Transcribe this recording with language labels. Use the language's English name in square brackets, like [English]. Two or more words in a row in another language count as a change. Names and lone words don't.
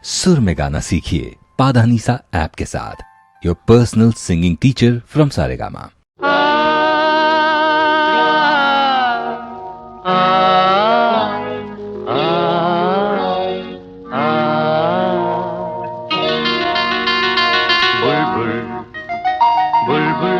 [Hindi] सुर में गाना सीखिए पाधानीसा ऐप के साथ। [English] Your personal singing teacher from Saregama. [Hindi] बुलबुल बुलबुल